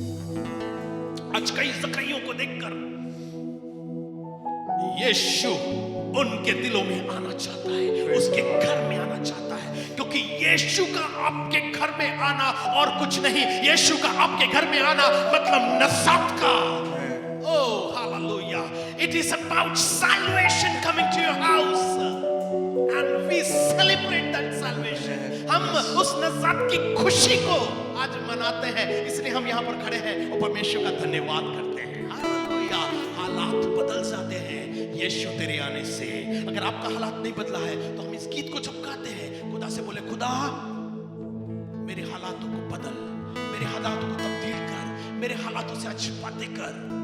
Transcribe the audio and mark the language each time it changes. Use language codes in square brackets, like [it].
[hi] आज कई जक्कईयों को देखकर यीशु उनके दिलों में आना चाहता है, उसके घर में आना चाहता है, क्योंकि यीशु का आपके घर में आना और कुछ नहीं, यीशु का आपके घर में आना मतलब नजात का। [en] Oh, hallelujah. It is about salvation coming to your house. And we celebrate that salvation. [hi] हम उस नजात की खुशी को आज मनाते हैं, इसलिए हम यहाँ पर खड़े हैं और परमेश्वर का धन्यवाद करते हैं। हालेलुया। हालात बदल जाते हैं यीशु तेरे आने से। अगर आपका हालात नहीं बदला है तो हम इस गीत को जब गाते हैं, खुदा से बोले, खुदा मेरे हालातों को बदल, मेरे हालातों को तब्दील कर, मेरे हालातों से आज बातें कर।